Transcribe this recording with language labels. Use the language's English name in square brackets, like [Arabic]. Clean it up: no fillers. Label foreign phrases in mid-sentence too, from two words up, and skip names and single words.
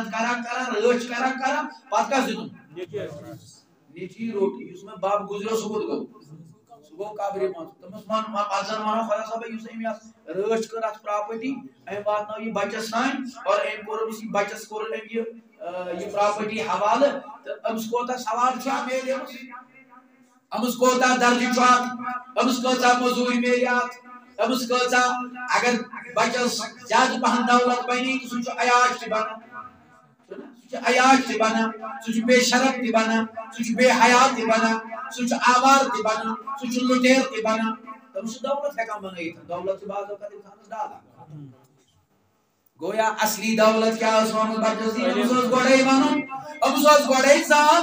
[Kashmiri] کران رٲچھ کران پتہٕ کس دیُتُن نیچی روٹی یُس مےٚ بب گُزریو سُہ کوٚت گوٚو سُہ گوٚو قبرِ منٛز تٔمِس پتہٕ زن ونو خۄدا صٲبا یُس أمۍ یتھ رٲچھ کٔر اتھ پراپرٹی أمۍ واتنٲو یہِ بچس تانۍ اور أمۍ کوٚر أمِس یہِ بچس کوٚر أمۍ یہ پراپرٹی حوالہ تو امس کوتا ثواب چھا میلے امس کوتا درجہ چھا امس کوتا مزوری میلے امس کوتا اگر بچس زیادہ پہن دولت بنی تو سُہ عیاش تہِ بنان سُہ چھُ بے شرف تہِ بنان سُہ چھُ بے حیا تہِ بنان سُہ چھُ آوار تہِ بنان سُہ چھُ لُٹیر تہِ بنان تٔمِس چھُ دولت ہٮ۪کان بنٲیِتھ دولت چھِ بعض اوقات اِنسانس ڈالان گویا اصلی دولت کیا ٲس وَنُن بچس دِنۍ أمِس اوس گۄڈَے وَنُن أمِس اوس گۄڈَے زان